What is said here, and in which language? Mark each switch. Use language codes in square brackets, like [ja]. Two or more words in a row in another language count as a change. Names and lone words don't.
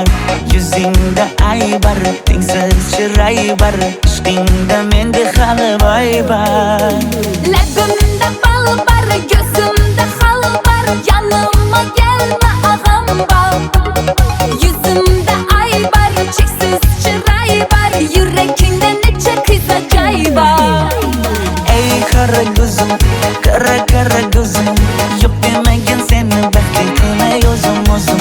[uz] Yuzingda aybar, tengsiz chiray bar. Ishqingda menda hali boy bar. Labimda bal bar, ko'zimda xalbar. [tr] Yanıma gelme ağam bar. [uz] Yuzimda aybar, cheksiz chiray bar. Yuragingda necha qiza joy bar. Ey qara ko'zim, qara qara ko'zim. Yo'q demagan seni baxtli qilmay o'zim.